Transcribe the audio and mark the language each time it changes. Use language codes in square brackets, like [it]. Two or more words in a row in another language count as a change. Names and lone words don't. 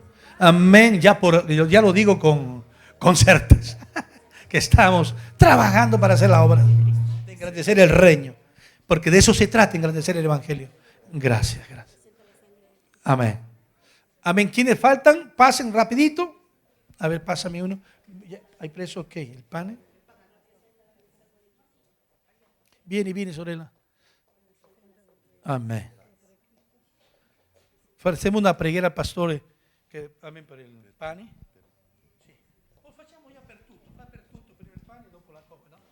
[es] Amén, ya lo digo con certeza, que estamos trabajando para hacer la obra, de engrandecer el reino, porque de eso se trata, engrandecer el evangelio. Gracias. Amén. Amén. ¿Quiénes faltan? Pasen rapidito. A ver, pásame uno. ¿Hay preso? Ok, el pan. [it] Viene, sorella. Amén. Facciamo una preghiera al pastore che amén per il pane. Sì. O facciamo già per tutto, fa per tutto, per il pane e dopo la coppa, no?